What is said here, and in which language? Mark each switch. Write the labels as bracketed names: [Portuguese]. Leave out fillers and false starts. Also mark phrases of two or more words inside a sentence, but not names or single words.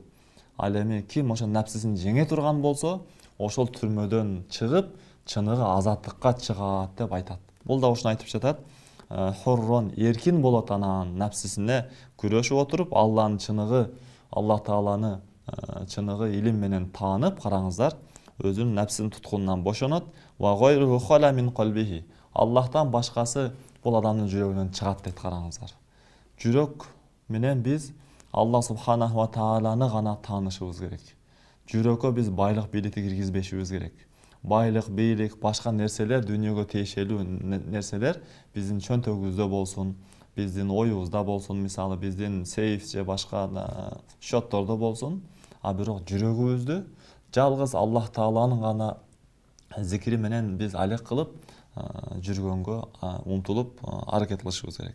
[Kyrgyz] Ал эми ким ошо напсисин жеңе турган болсо, ошол түрмөдөн чыгып, чыныгы азаттыкка чыгат деп айтат. Бул да ошону айтып жатат. Хоррон, эркин болот анан напсисине күрөшүп отуруп, Аллахын чыныгы, Аллах Тааланы чыныгы илим менен таанып, караңыздар, өзүнүн напсисинин туткунунан бошонот. [Arabic] وغيره خلا من قلبه. [Kyrgyz] Аллахтан башкасы бул адамдын жүрөгүнөн чыгат дейт, караңыздар. Жүрөк менен биз [Arabic] الله سبحانه وتعالى [Kyrgyz] гана таанышыбыз керек. Жүрөккө биз байлык бийликти киргизбешибиз керек. Байлык, бийлик, башка нерселер, дүйнөгө тиешелүү нерселер биздин чөнтөгүбүздө болсун, биздин оюбузда болсун, мисалы биздин сейф же башка счеттордо болсун, а бирок жүрөгүбүздү жалгыз Аллах Тааланын гана зикири менен биз алек кылып жүргөнгө умтулуп аракет кылышыбыз керек.